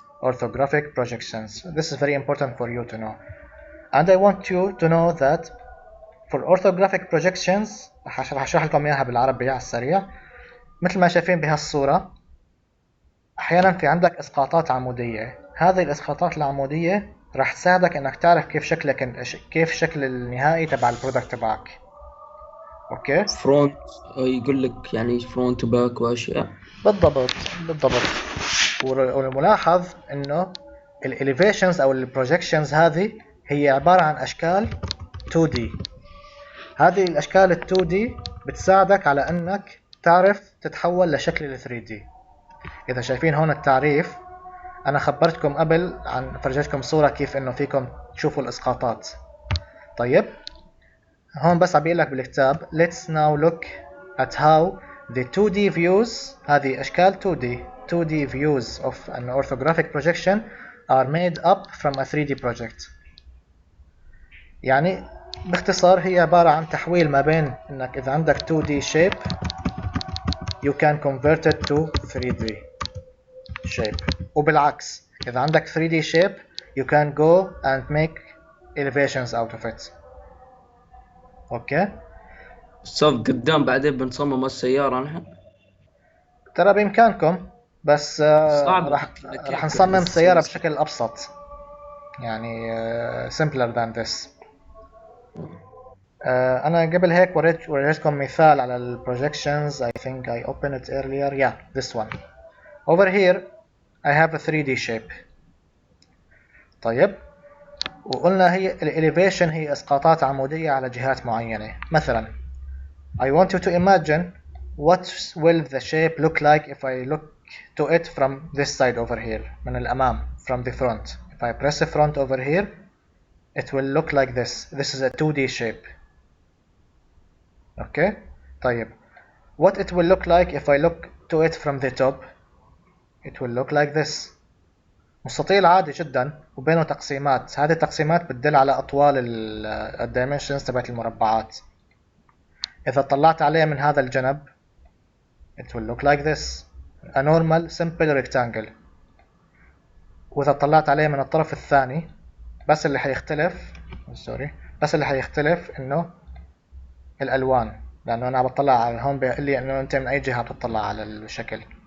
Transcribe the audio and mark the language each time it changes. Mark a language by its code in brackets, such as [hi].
[en] Orthographic projections. This is very important for you to know. And I want you to know that for orthographic projections [ar] هشرح لكم إياها بالعربي على السريع. مثل ما شايفين بهالصورة، أحيانا في عندك إسقاطات عمودية. هذه الإسقاطات العمودية راح تساعدك إنك تعرف كيف شكل النهائي تبع البرودكت تبعك. أوكي؟ فرونت يقول لك يعني فرونت وباك واشياء. بالضبط بالضبط. والملاحظ انه الاليفيشنز او البروجكشنز هذه هي عبارة عن اشكال 2D. هذه الاشكال ال 2D بتساعدك على انك تعرف تتحول لشكل ال 3D. اذا شايفين هون التعريف، انا خبرتكم قبل عن فرجيتكم صورة كيف انه فيكم تشوفوا الاسقاطات. طيب هون بس عم بيقول لك بالكتاب [en] let's now look at how the 2D views، [ar] هذه أشكال [en] 2D views of an orthographic projection are made up from a 3D project. [ar] يعني باختصار هي عبارة عن تحويل ما بين إنك إذا عندك [en] 2D shape you can convert it to 3D shape، [ar] وبالعكس إذا عندك [en] 3D shape you can go and make elevations out of it. [ar] أوكي؟ صف قدام بعدين بنصمم السيارة نحن. ترى بإمكانكم، بس صعبة راح كيف يعني نصمم تسوي سيارة بشكل أبسط، يعني [en] simpler than this. [ar] أنا قبل هيك وريتكم مثال على ال projections. [en] I think I opened it earlier. Yeah, this one. Over here I have a 3D shape. [ar] طيب وقلنا هي ال elevation هي إسقاطات عمودية على جهات معينة. [en] مثلا I want you to imagine what will the shape look like if I look to it from this side over here، [ar] من الأمام, [en] from the front. If I press the front over here it will look like this. This is a 2D shape. Okay. [ar] طيب [en] what it will look like if I look to it from the top, it will look like this. [ar] مستطيل عادي جدا وبينه تقسيمات. هذه التقسيمات بتدل على أطوال الدايمنشنز تبعت المربعات. إذا طلعت عليه من هذا الجنب [en] it will look like this, a normal simple rectangle. [ar] وإذا طلعت عليه من الطرف الثاني بس اللي حيختلف إنه الألوان، لأنه أنا بطلع على هون بيقول لي إنه أنت من أي جهة بتطلع على الشكل.